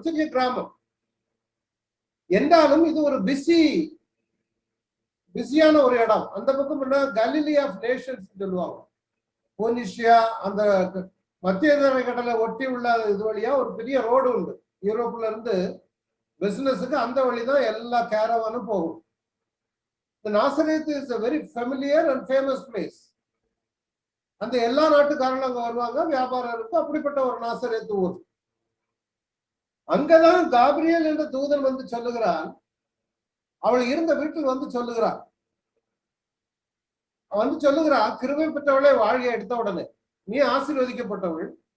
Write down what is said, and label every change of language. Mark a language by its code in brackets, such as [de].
[ta] சிறிய கிராமம் என்றாலும் இது ஒரு பிஸியான ஒரு இடம். அந்த பக்கம் கலிலி ஆஃப் நேஷன்ஸ் சொல்லுவாங்க. போனிஷியா, அந்த மத்திய கடலை ஒட்டி உள்ள இது வழியா ஒரு பெரிய ரோடு உண்டு. யூரோப்ல இருந்து பிசினஸுக்கு அந்த வழிதான் எல்லா கேரவானும் போகும். [en] The Nazareth is a very familiar and famous place. [ta] அந்த எல்லா நாட்டுக்காரங்களும் அங்க வருவாங்க, வியாபாரம் இருக்கும். அப்படிப்பட்ட ஒரு நாசரேத்து ஊர். அங்கதான் காபிரியல் என்ற தூதன் வந்து சொல்லுகிறான். அவள் இருந்த வீட்டில் வந்து சொல்லுகிறான். வந்து சொல்லுகிறான், கிருபை பெற்றவளை வாழ்க்கையை எடுத்த உடனே நீ ஆசீர்வதிக்கப்பட்டவள்.